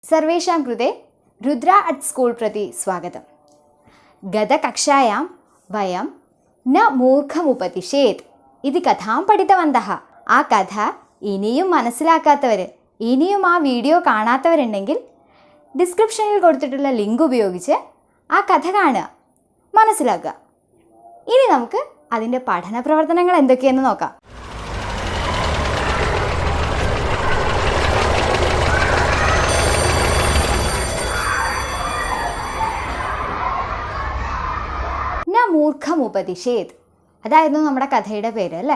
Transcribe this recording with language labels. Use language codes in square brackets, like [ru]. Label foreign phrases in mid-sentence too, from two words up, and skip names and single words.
[sa] सर्वेषां कृते रुद्रा अट् स्कूल् प्रति स्वागतम्। गतकक्षायां वयं न मूर्खमुपदिशेत् इति कथां पठितवन्तः। [ml] ആ കഥ ഇനിയും മനസ്സിലാക്കാത്തവർ, ഇനിയും ആ വീഡിയോ കാണാത്തവരുണ്ടെങ്കിൽ ഡിസ്ക്രിപ്ഷനിൽ കൊടുത്തിട്ടുള്ള ലിങ്ക് ഉപയോഗിച്ച് ആ കഥ കാണുക, മനസ്സിലാക്കുക. ഇനി നമുക്ക് അതിൻ്റെ പഠന പ്രവർത്തനങ്ങൾ എന്തൊക്കെയെന്ന് നോക്കാം. മൂർഖമുപദിശേത്, അതായിരുന്നു നമ്മുടെ കഥയുടെ പേര് അല്ലേ.